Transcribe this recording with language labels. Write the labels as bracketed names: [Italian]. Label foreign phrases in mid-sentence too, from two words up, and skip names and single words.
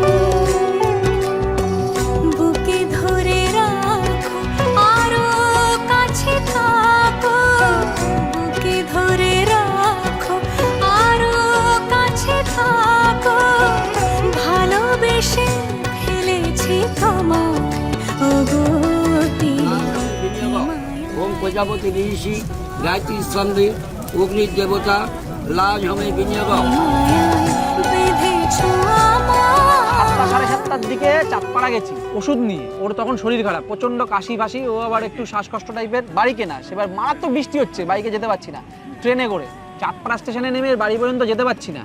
[Bangla] বুকে ধরে রাখো আরো কাছে থাকো, বুকে ধরে রাখো আরো কাছে থাকো, ভালোবেসে ফেলেছি তোমায় ওগো পিয়া। [Sanskrit] ओम प्रजापति ऋषि गायत्री स्कंदे अग्नि देवता लाज हमें विनियोग। [Bangla] সাতটা সাড়ে সাতটার দিকে চাঁদপাড়া গেছি ওষুধ নিয়ে, ওর তখন শরীর খারাপ, প্রচন্ড কাশি ফাঁসি, ও আবার একটু শ্বাসকষ্ট টাইপের। বাড়ি কেনা, সেবার মারাত্মক বৃষ্টি হচ্ছে, বাইকে যেতে পারছি না, ট্রেনে করে চাঁদপাড়া স্টেশনে নেমে বাড়ি পর্যন্ত যেতে পারছি না।